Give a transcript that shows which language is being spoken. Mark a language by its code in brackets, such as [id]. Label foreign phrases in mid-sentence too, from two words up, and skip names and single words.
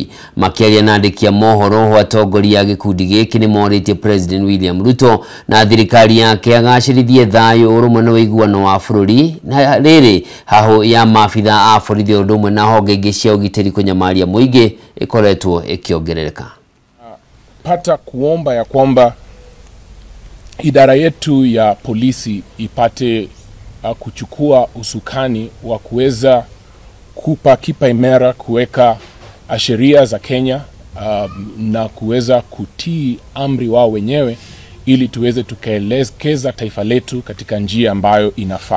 [ki] Makĩaria na andĩki a mohoro ho atongoria gĩkundi gĩkĩ nĩ morĩtie President William Ruto na thirikari yake agacĩrithie thayũ ũrũmwe na ũiguano wa bũrũri na rĩrĩ haho ya maabitha a borithi ũndũ ũmwe na honge ingĩ cia ũgitĩri kũnyamaria mũingĩ ĩkoretwo ĩkĩongerereka. [sw] Pata kuomba ya kwamba idara yetu ya polisi ipate kuchukua usukani wa kuweza kupa kipa imara kuweka sheria za Kenya na kuweza kutii amri wao wenyewe ili tuweze tukaelekeza taifa letu katika njia ambayo inafaa.